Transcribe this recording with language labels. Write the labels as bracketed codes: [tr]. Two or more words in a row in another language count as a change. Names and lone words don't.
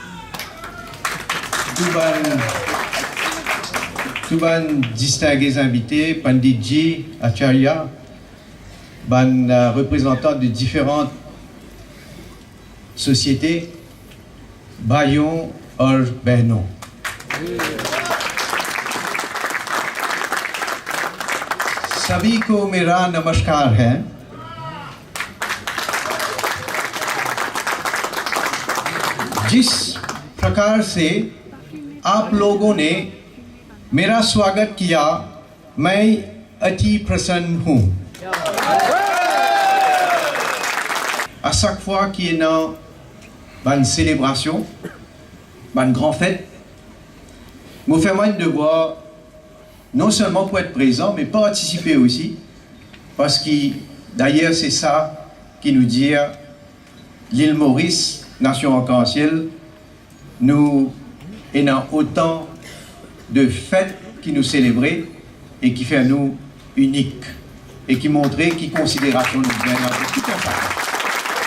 [fr] tous les distingués invités, Panditji, Acharya, ban représentants de différentes sociétés, [hi] भाइयों और बहनों. सभी को मेरा नमस्कार है. जिस प्रकार से आप लोगों ने मेरा स्वागत किया, मैं अति प्रसन्न हूँ. [fr] À chaque fois qu'il y a une célébration, une grande fête, me fait moi un devoir non seulement pour être présent, mais participer aussi, parce que d'ailleurs c'est ça qui nous dit l'île Maurice, nation arc-en-ciel, nous ayons autant de fêtes qui nous célébrer et qui fait nous uniques et qui montrer qui considération nous donne tout un chacun.